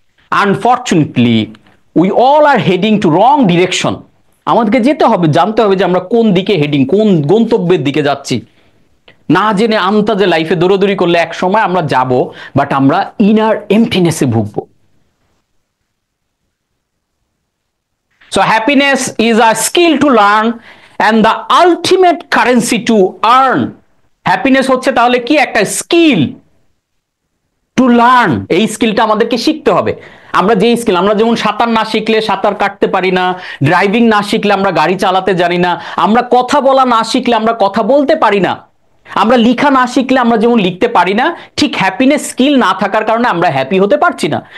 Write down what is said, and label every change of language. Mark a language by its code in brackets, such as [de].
[en] Unfortunately we all are heading to wrong direction. [bn] আমাদেরকে যেতে হবে, জানতে হবে যে আমরা কোন দিকে হেডিং, কোন গন্তব্যের দিকে যাচ্ছি। না জেনে আন্তাজে লাইফে দৌড়াদৌড়ি করলে এক সময় আমরা যাব, বাট আমরা inner এমপ্টিনেসে ভুগবো। [en] So happiness is a skill to learn and the ultimate currency to earn. [bn] Happiness হচ্ছে তাহলে কি? একটা স্কিল টু লার্ন। এই স্কিলটা আমাদেরকে শিখতে হবে। আমরা যে স্কিল, আমরা যেমন সাঁতার না শিখলে সাঁতার কাটতে পারি না, ড্রাইভিং না শিখলে আমরা গাড়ি চালাতে জানি না, আমরা কথা বলা না শিখলে আমরা কথা বলতে পারি না, আমরা লিখা না শিখলে আমরা যেমন লিখতে পারি না, ঠিক হ্যাপিনেস স্কিল না থাকার কারণে আমরা হ্যাপি হতে পারছি না।